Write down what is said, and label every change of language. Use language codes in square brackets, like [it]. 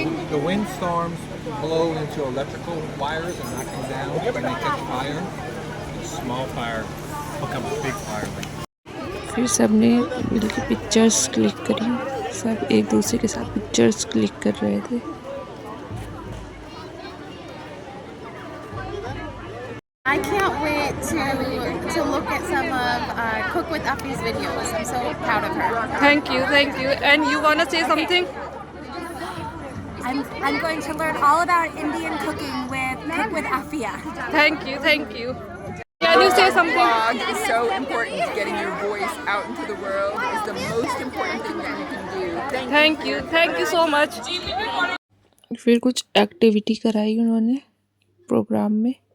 [en] The windstorms blow into electrical wires and knock them down when they catch fire. A small fire becomes a big fire. [hi] फिर सबने मिलकर pictures click करी. सब एक दूसरे के साथ पिक्चर्स क्लिक कर रहे थे. [en] I can't wait to look at some of Cook with Affie's videos. I'm so proud of her. Thank you. And you want to say something? I'm going to learn all about Indian cooking with Cook with Affia. Thank you. Can you say something? Blog is so important. Getting your voice out into the world is the most important thing that you can do. Thank you so much. [hi] फिर कुछ activity कराई उन्होंने programme में.